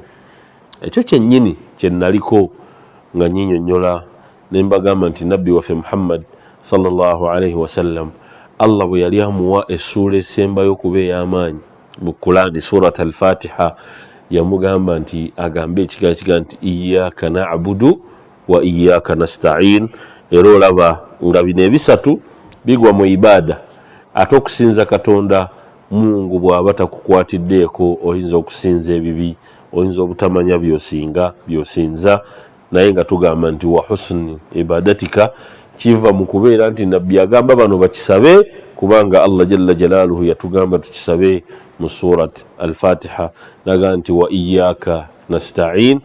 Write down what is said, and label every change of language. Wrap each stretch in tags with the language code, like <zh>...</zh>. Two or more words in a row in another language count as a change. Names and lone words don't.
<lg>Ekyo kyennyini kye naliko nga nnyinnyonnyola ne mbagamba nti nabbi waffe Muhammad</lg> <ar>صلى الله عليه وسلم,</ar> <lg>Allah bwe yali amuwa essuula esembayo okuba ey'amaanyi mu Qur'ani,</lg> <ar>سورة الفاتحة,</ar> <lg>yamugamba nti agambe ekigambo kiga nti</lg> <ar>إياك نعبد وإياك نستعين,</ar> <lg>era olaba nga bino ebisatu bigwa mu ibada. Ate okusinza Katonda Mungu bw'aba takukwatiddeeko oyinza okusinza ebibi, oyinza obutamanya byosinza, naye nga tugamba nti</lg> <ar>وحسن عبادتك</ar> <lg>kiva mu kubeera nti nabbi agamba bano bakisabe, kubanga Allah</lg> <ar>جل جلاله</ar> <lg>yatugamba tukisabe mu</lg> <ar>سورة الفاتحة,</ar> <lg>naga nti</lg> <ar>وإياك نستعين.</ar>